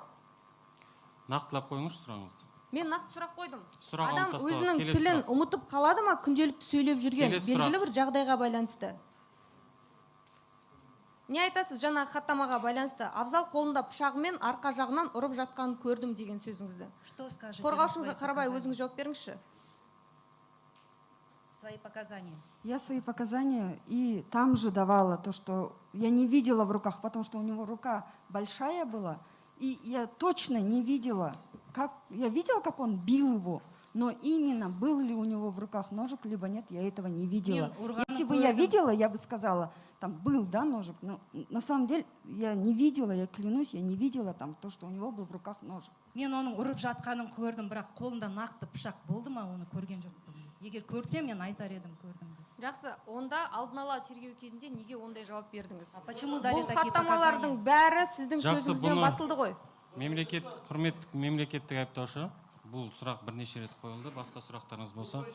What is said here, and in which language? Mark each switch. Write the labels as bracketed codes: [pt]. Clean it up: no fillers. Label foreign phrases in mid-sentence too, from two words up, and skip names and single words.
[kk] Нақтылап қойыңызшы сұрағыңызды. Мен нақты сұрақ қойдым. Сұрағын Адам тастау, өзінің келесі тілін сұрақ. ұмытып қалады ма күнделікті сөйлеп жүрген Келесі белгілі сұрақ. бір жағдайға байланысты? Не айтасыз жаңа хаттамаға байланысты? Абзал қолында пышағымен арқа жағынан ұрып жатқанын көрдім деген сөзіңізді. [ru] Что скажете? [kk] Қорғаушыңызға қарабай өзіңіз жауап беріңізші. [ru] Свои показания. Я свои показания и там же давала то, что я не видела в руках, потому что у него рука большая была, и я точно не видела, я видела, как он бил его, но именно был ли у него в руках ножик, либо нет, я этого не видела. Если бы я видела, я бы сказала, там был, да, ножик, но на самом деле я не видела, я клянусь, я не видела там то, что у него был в руках ножик. [kk] Мен оның ұрып жатқанын көрдім, бірақ қолында нақты пышақ болды ма, оны көрген жоқпын. Егер көрсем, мен айтар едім, көрдім. Жақсы, онда алдын ала тергеу кезінде неге ондай жауап бердіңіз? [ru] Почему дали [kk] Бұл [ru] такие [kk] хаттамалардың [ru] показания? [kk] бәрі сіздің Жақсы, сөзіңізбен бұны- басылды ғой. Құрметті мемлекеттік айыптаушы, бұл сұрақ бірнеше рет қойылды. Басқа сұрақтарыңыз болса